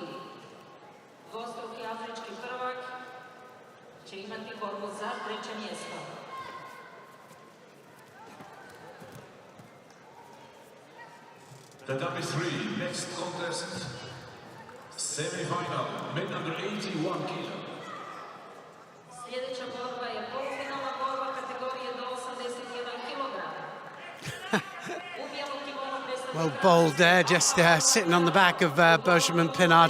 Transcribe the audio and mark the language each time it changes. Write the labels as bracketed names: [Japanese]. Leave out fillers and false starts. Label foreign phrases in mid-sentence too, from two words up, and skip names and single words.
[Croatian] Dvostruki afrički prvak će imati borbu za treće mjesto. [English] Tatami 3, next contest, semi-final, men under 81 kilo. [Croatian] Sljedeća borba je polufinalna borba kategorije do 81 kg. [English] Well bowled there, just sitting on the back of Boschman Pinard.